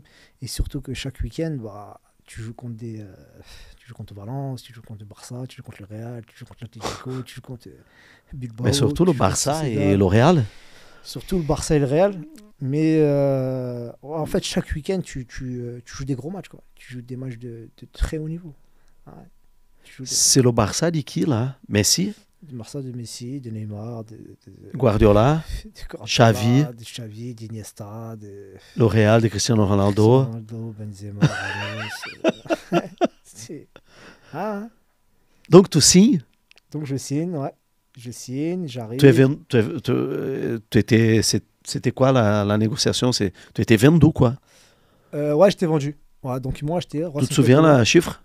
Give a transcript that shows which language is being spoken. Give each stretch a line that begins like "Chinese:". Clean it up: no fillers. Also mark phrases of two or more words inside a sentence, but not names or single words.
French: Et surtout que chaque week-end, bah, tu joues contre tu joues contre Valence, tu joues contre le Barça, tu joues contre le Real, tu joues contre l'Atlético, tu joues contre Mais Bilbao, surtout le tu joues contre Barça et Sociedad. le Real. Surtout le Barça et le Real. Mais en fait, chaque week-end, tu joues des gros matchs. Quoi. Tu joues des matchs de très haut niveau. Ouais. Tu joues C'est le Barça de qui, là? Messi, de Barça, de Messi, de Neymar, Guardiola, de Xavi, Guardiola, de Xavi, d'Iniesta, de le Real de Cristiano Cristiano Ronaldo. Ronaldo, Benzema, Ramos. Ah, hein. Donc, tu signes. Donc je signe, ouais. Je signe, Tu es, j'arrive. c'était quoi la négociation? Tu étais vendu, quoi. Ouais, j'étais vendu. Ouais, donc moi, j'étais Tu te souviens, le chiffre?